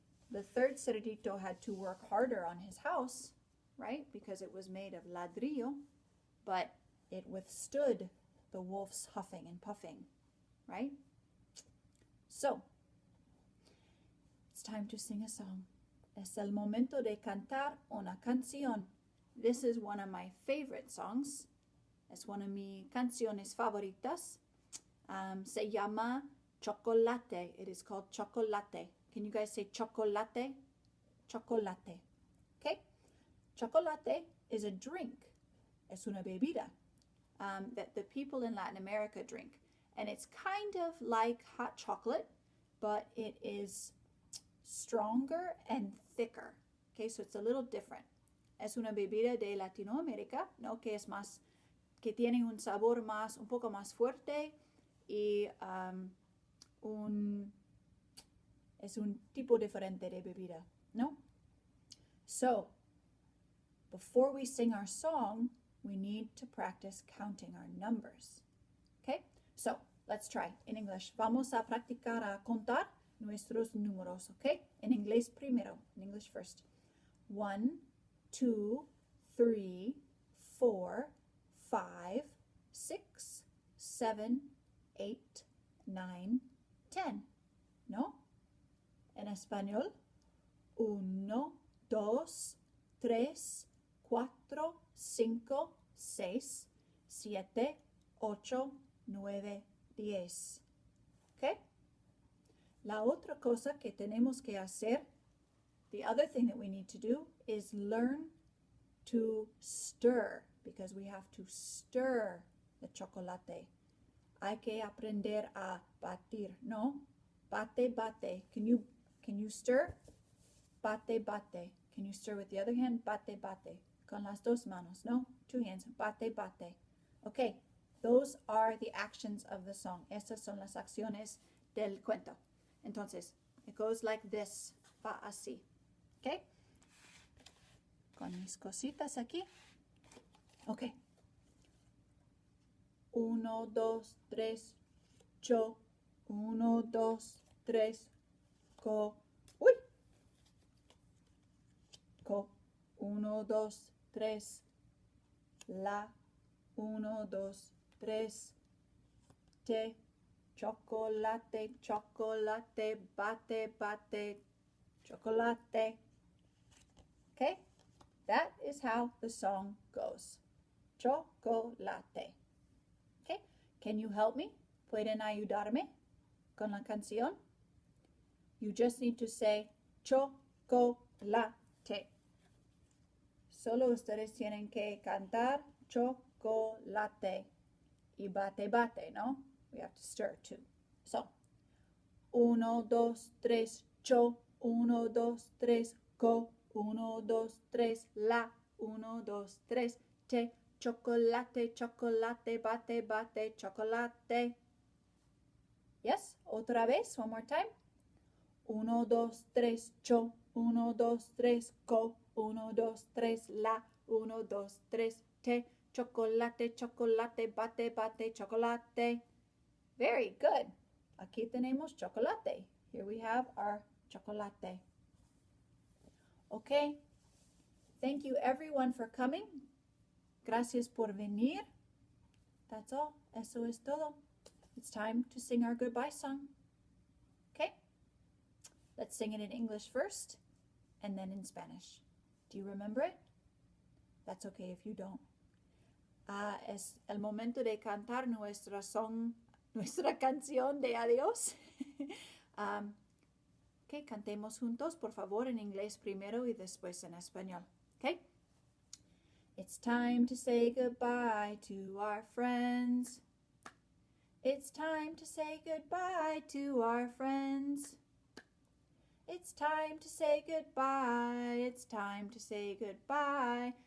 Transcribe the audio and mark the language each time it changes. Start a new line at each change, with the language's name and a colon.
English: The third cerdito had to work harder on his house, right? Because it was made of ladrillo, but it withstood the wolf's huffing and puffing, right? So, it's time to sing a song.
Spanish: Es el momento de cantar una canción.
English: This is one of my favorite songs.
Spanish: Es
English: one of
Spanish: mis canciones favoritas. Se llama Chocolate.
English: It is called Chocolate. Can you guys say chocolate? Chocolate. Okay? Chocolate is a drink.
Spanish: Es una bebida
English: that the people in Latin America drink. And it's kind of like hot chocolate, but it is stronger and thicker. Okay, so it's a little different.
Spanish: Es una bebida de Latinoamérica, ¿no? Que es más, que tiene un sabor más, un poco más fuerte y es un tipo diferente de bebida, ¿no?
English: So, before we sing our song, we need to practice counting our numbers. Okay? So, let's try in English.
Spanish: Vamos a practicar a contar nuestros números, okay?
English: In
Spanish: inglés primero,
English: in English first. 1, 2, 3, 4, 5, 6, 7, 8, 9, 10. ¿No?
Spanish: En español, 1, 2, 3, 4, 5, 6, 7, 8, 9, 10. Okay? La otra cosa que tenemos que hacer,
English: the other thing that we need to do is learn to stir, because we have to stir the chocolate.
Spanish: Hay que aprender a batir, ¿no? Bate, bate.
English: Can you stir?
Spanish: Bate, bate.
English: Can you stir with the other hand?
Spanish: Bate, bate. Con las dos manos, ¿no?
English: 2 hands.
Spanish: Bate, bate.
English: Okay, those are the actions of the song.
Spanish: Estas son las acciones del cuento.
English: Entonces, it goes like this.
Spanish: Va así. Okay? Con mis cositas aquí. Okay. 1, 2, 3, yo. 1, 2, 3, co. Uy. Co. 1, 2, 3. La. 1, 2, 3. Té. Chocolate, chocolate, bate, bate, chocolate. Okay?
English: That is how the song goes. Chocolate. Okay? Can you help me?
Spanish: ¿Pueden ayudarme con la canción?
English: You just need to say chocolate.
Spanish: Solo ustedes tienen que cantar chocolate y bate, bate, ¿no?
English: We have to stir too. So, 1, 2, 3, cho. 1, 2, 3, go. 1, 2, 3, la. 1, 2, 3, té. Chocolate, chocolate, bate, bate, chocolate. Yes?
Spanish: Otra vez,
English: one more time. 1, 2, 3, cho. 1, 2, 3, go. 1, 2, 3, la. 1, 2, 3, té. Chocolate, chocolate, bate, bate, chocolate. Very good.
Spanish: Aquí tenemos chocolate.
English: Here we have our chocolate. Okay. Thank you everyone for coming.
Spanish: Gracias por venir.
English: That's all.
Spanish: Eso es todo.
English: It's time to sing our goodbye song. Okay? Let's sing it in English first and then in Spanish. Do you remember it? That's okay if you don't.
Spanish: Es el momento de cantar nuestra canción de adiós. Okay, cantemos juntos, por favor, en inglés primero y después en español.
English: Okay? It's time to say goodbye to our friends. It's time to say goodbye to our friends. It's time to say goodbye. It's time to say goodbye.